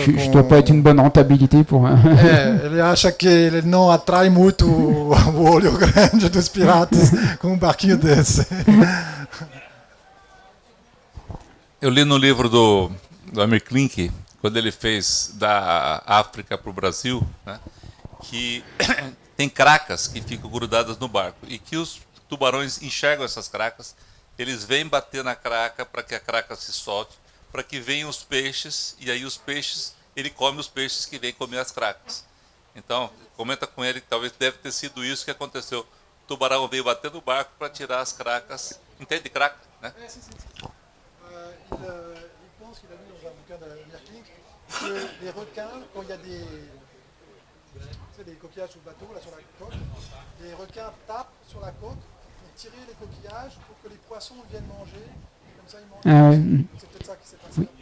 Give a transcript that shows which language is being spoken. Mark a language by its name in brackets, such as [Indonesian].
[French] Je dois pas être une bonne rentabilité pour un... [Portuguese] Ele acha que ele não atrai muito o olho grande dos piratas com um barquinho desse. Eu li no livro do Amir Klink, quando ele fez da África para o Brasil, né, que tem cracas que ficam grudadas no barco e que os tubarões enxergam essas cracas, eles vêm bater na craca para que a craca se solte, para que venham os peixes, e aí os peixes, ele come os peixes que vêm comer as cracas. Então, comenta com ele que talvez deve ter sido isso que aconteceu. O tubarão veio bater no barco para tirar as cracas. Entende craca, né? [French] Il pense qu'il a vu dans un bouquin d'Amir Klink que les requins, quand il y a des coquillages sur le bateau, là sur la coque, les requins tapent sur la coque pour tirer les coquillages pour que les poissons viennent manger. Comme ça, ils mangent. C'est peut-être ça qui s'est passé.